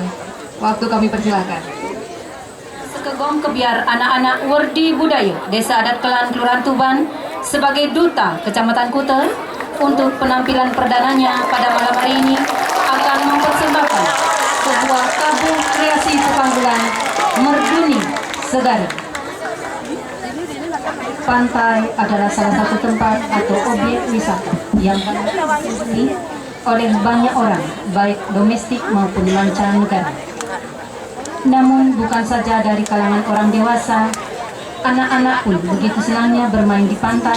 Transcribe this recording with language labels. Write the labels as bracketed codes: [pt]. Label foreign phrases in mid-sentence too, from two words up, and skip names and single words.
[id] Waktu kami persilahkan. Seke Gong Kebiar Anak-anak Werdi Budaya Desa Adat Kelan Kelurahan Tuban sebagai Duta Kecamatan Kuta untuk penampilan perdananya pada malam hari ini akan mempersembahkan sebuah tabuh kreasi pepanggulan Merduni Segara. Pantai adalah salah satu tempat atau objek wisata yang banyak dikunjungi oleh banyak orang, baik domestik maupun mancanegara. Namun bukan saja dari kalangan orang dewasa, anak-anak pun begitu senangnya bermain di pantai.